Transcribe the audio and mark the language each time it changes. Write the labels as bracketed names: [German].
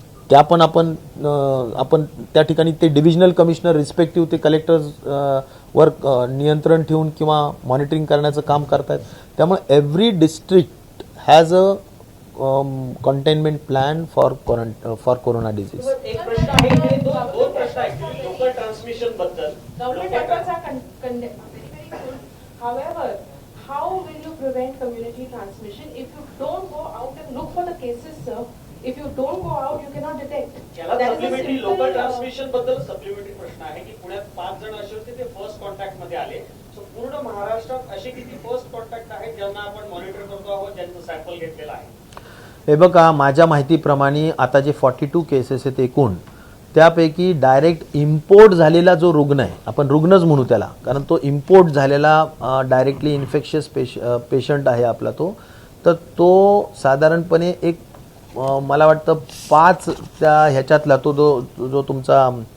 [Marathi] त्या पण आपण त्या ठिकाणी ते डिव्हिजनल कमिशनर रिस्पेक्टिव्ह ते कलेक्टर्स वर नियंत्रण ठेवून किंवा मॉनिटरिंग करण्याचं काम करतायत. [English] त्यामुळे every district has a containment plan for corona disease. [Marathi] एक प्रश्न आहे इथे, दोन प्रश्न आहेत लोकल ट्रान्समिशन बद्दल. [English] Government efforts are very, very good. However, how will you prevent community transmission if you don't go out and look for the cases, sir? If you don't go out, you cannot detect. [Marathi] याला [English] That is a [Marathi] supplementary [English] simple, [Marathi] local transmission बद्दल supplementary प्रश्न आहे की पुण्यात 5 जण असे होते ते फर्स्ट कॉन्टॅक्ट मध्ये आले. सो पूर्ण महाराष्ट्रात असे किती फर्स्ट कॉन्टॅक्ट आहेत ज्यांना आपण मॉनिटर करतो आहोत, ज्यांचं सॅम्पल घेतलेला आहे? हे बघा, माझ्या माहितीप्रमाणे आता जे 42 केसेस आहेत एकूण, त्यापैकी डायरेक्ट इम्पोर्ट झालेला जो रुग्ण आहे, आपण रुग्णच म्हणू त्याला, कारण तो इम्पोर्ट झालेला डायरेक्टली इन्फेक्शियस पेशंट आहे आपला तर तो साधारणपणे एक मला वाटतं 5 त्या ह्याच्यातला तो जो तुमचा